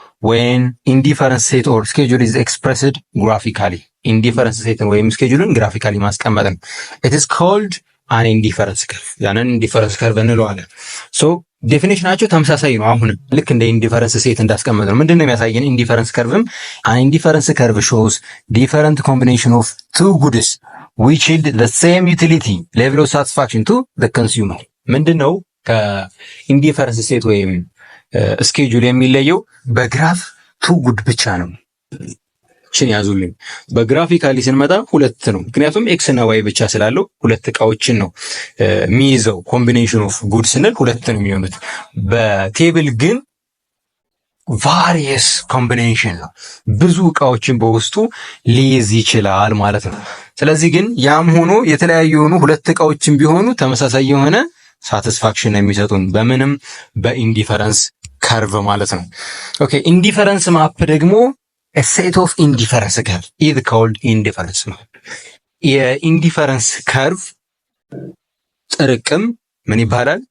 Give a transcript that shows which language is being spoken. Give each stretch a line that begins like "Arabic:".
English: when indifference set or schedule is expressed graphically
Amharic: ኢንዲፈረንስ ሴትን ወይም ስኬጁልን ግራፊካሊ ማስቀመጥ ነው።
English: it is called an indifference curve
Amharic: ያንን ኢንዲፈረንስ ከርቭ እንለዋለን። ሶ ዴፊኒሽናቸው ተመሳሳይ ነው። አሁንም ልክ እንደ ኢንዲፈረንስ ሴት እንዳስቀመጥ ነው። ምንድነው የሚያሳየን? ኢንዲፈረንስ ከርቭም
English: an indifference curve shows different combination of two goods which yield the same utility level of satisfaction to the consumer።
Amharic: ምንድነው ከኢንዲፈረንስ ሴት ወይም ስኬጁል የሚለየው? በግራፍ ቱ ጉድ ብቻ ነው። ችን ያዙልኝ። በግራፊካሊ ስንመጣ ሁለት ነው። ምክንያቱም ኤክስ እና ዋይ ብቻ ስላለው ሁለት እቃዎችን ነው የሚይዘው። ኮምቢኔሽን ኦፍ ጉድ ስንል ሁለት ነው የሚሆኑት። በቴብል ግን ቫሪየስ ኮምቢኔሽን ነው፣ ብዙ እቃዎችን በውስጡ ሊይዝ ይችላል ማለት ነው። ስለዚህ ግን ያም ሆኖ የተለያዩ የሆኑ ሁለት እቃዎችን ቢሆኑ ተመሳሳይ የሆነ ሳቲስፋክሽን የሚሰጡን በምንም በኢንዲፈረንስ ከርቭ ማለት ነው። ኦኬ ኢንዲፈረንስ ማፕ ደግሞ
English: a set of indifference curve is called indifference map።
Amharic: የኢንዲፈረንስ ከርቭ ጥርቅም ምን ይባላል?